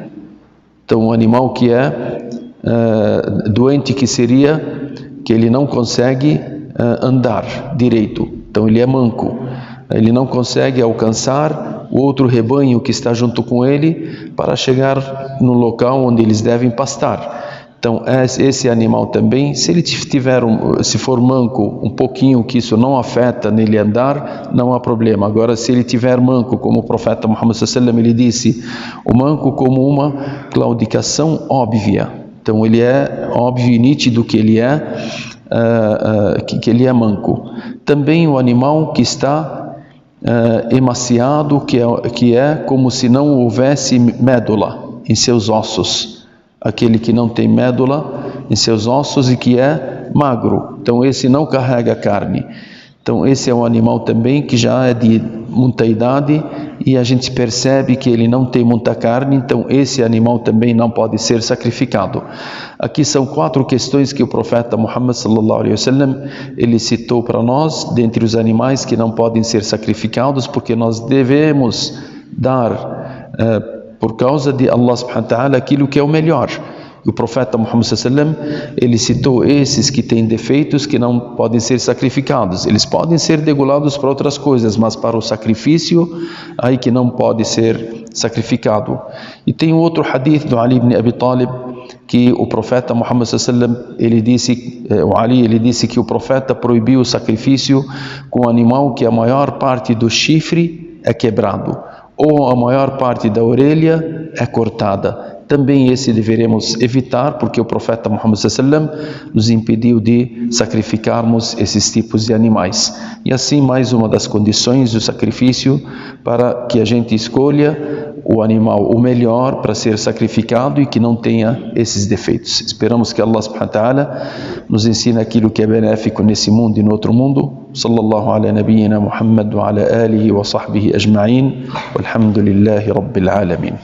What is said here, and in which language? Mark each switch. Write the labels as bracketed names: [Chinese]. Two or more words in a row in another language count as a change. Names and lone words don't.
[Portuguese] Então um animal que é doente, que ele não consegue andar direito, então ele é manco, ele não consegue alcançar o outro rebanho que está junto com ele para chegar no local onde eles devem pastar. Então esse animal também, se ele se for manco um pouquinho, que isso não afeta nele andar, não há problema. Agora, se ele tiver manco, como o profeta Muhammad [Arabic] صلى الله عليه وسلم, [Portuguese] ele disse, o manco como uma claudicação óbvia. Então ele é óbvio e nítido que ele é manco. Também o animal que está emaciado, que é como se não houvesse médula em seus ossos. Aquele que não tem médula em seus ossos e que é magro. Então esse não carrega carne. Então esse é um animal também que já é de muita idade e a gente percebe que ele não tem muita carne, então esse animal também não pode ser sacrificado. Aqui são 4 questões que o profeta Muhammad [Arabic] صلى الله عليه وسلم, [Portuguese] ele citou para nós, dentre os animais que não podem ser sacrificados, porque nós devemos dar por causa de Allah [Arabic] سبحانه وتعالى [Portuguese] aquilo que é o melhor. O profeta Muhammad [Arabic] صلى الله عليه وسلم, [Portuguese] ele citou esses que têm defeitos que não podem ser sacrificados. Eles podem ser degolados para outras coisas, mas para o sacrifício, aí que não pode ser sacrificado. E tem outro hadith do Ali ibn Abi Talib, que o profeta Muhammad [Arabic] صلى الله عليه وسلم, [Portuguese] ele disse que o profeta proibiu o sacrifício com um animal que a maior parte do chifre é quebrado, ou a maior parte da orelha é cortada. Também esse deveremos evitar, porque o profeta Muhammad [Arabic] صلى الله عليه وسلم [Portuguese] nos impediu de sacrificarmos esses tipos de animais. E assim, mais uma das condições do sacrifício, para que a gente escolha o animal o melhor para ser sacrificado e que não tenha esses defeitos. Esperamos que Allah [Arabic] سبحانه وتعالى [Portuguese] nos ensine aquilo que é benéfico nesse mundo e no outro mundo. [Arabic] صلى الله على نبينا محمد وعلى آله وصحبه أجمعين. والحمد لله رب العالمين.